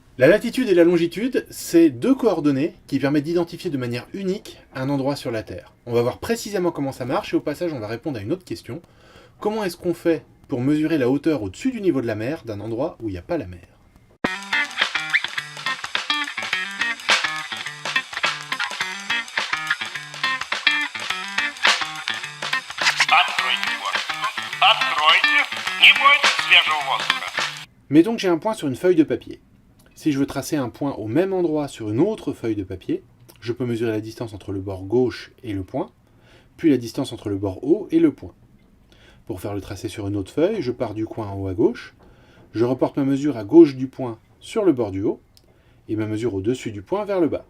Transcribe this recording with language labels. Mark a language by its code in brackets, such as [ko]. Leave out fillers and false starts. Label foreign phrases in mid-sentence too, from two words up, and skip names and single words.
[fr] La latitude et la longitude, c'est deux coordonnées qui permettent d'identifier de manière unique un endroit sur la Terre. On va voir précisément comment ça marche et au passage on va répondre à une autre question. Comment est-ce qu'on fait pour mesurer la hauteur au-dessus du niveau de la mer d'un endroit où il n'y a pas la mer? [ru] Откройте форточку. Откройте. Не бойтесь свежего воздуха. [fr] Mettons que j'ai un point sur une feuille de papier. Si je veux tracer un point au même endroit sur une autre feuille de papier, je peux mesurer la distance entre le bord gauche et le point, puis la distance entre le bord haut et le point. Pour faire le tracé sur une autre feuille, je pars du coin en haut à gauche, je reporte ma mesure à gauche du point sur le bord du haut, et ma mesure au-dessus du point vers le bas.